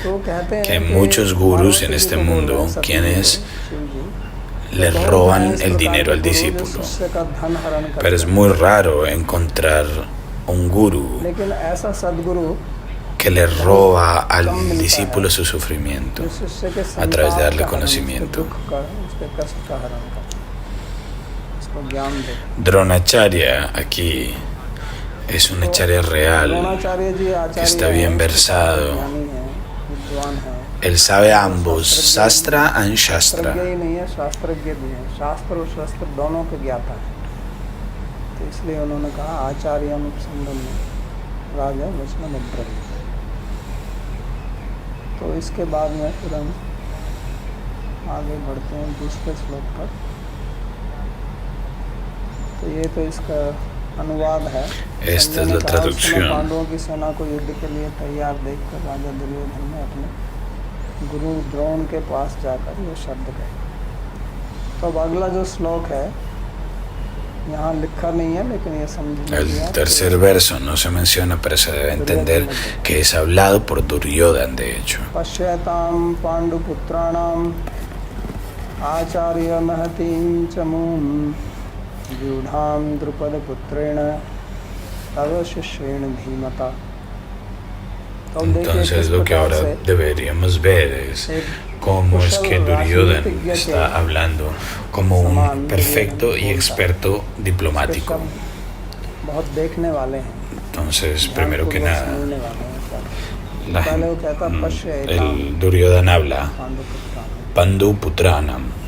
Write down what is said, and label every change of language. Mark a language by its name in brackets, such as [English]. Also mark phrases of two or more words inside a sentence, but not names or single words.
[Spanish] que hay muchos gurús en este mundo quienes le roban el dinero al discípulo, pero es muy raro encontrar un gurú que le roba al discípulo su sufrimiento a través de darle conocimiento. Dronacharya aquí es un Acharya real que está bien versado. Él sabe ambos, [English] Shastra and Shastra. [Hindi] तो इसके बाद में तुरंत आगे बढ़ते हैं दूसरे श्लोक पर। तो ये तो इसका अनुवाद है। [Spanish] Esta es la traducción. [Hindi] पांडवों की सेना को युद्ध के लिए तैयार देखकर राजा दुर्योधन ने अपने गुरु द्रोण के पास जाकर ये शब्द कहे। तो अब अगला जो श्लोक है यहाँ लिखा नहीं है, लेकिन ये समझ [Spanish] El tercer verso no se menciona, pero se debe entender que es hablado por Duryodhan, de hecho. [Sanskrit] पश्यताम पांडुपुत्राणाम आचार्य महतीं चमूं व्यूढ़ां द्रुपदपुत्रेण तव शिष्येण धीमता। [Spanish] Entonces lo que ahora deberíamos ver es cómo es que Duryodhan está hablando como un perfecto y experto diplomático. Entonces, primero que nada, el Duryodhan habla [Sanskrit] पाण्डु पुत्राणाम्.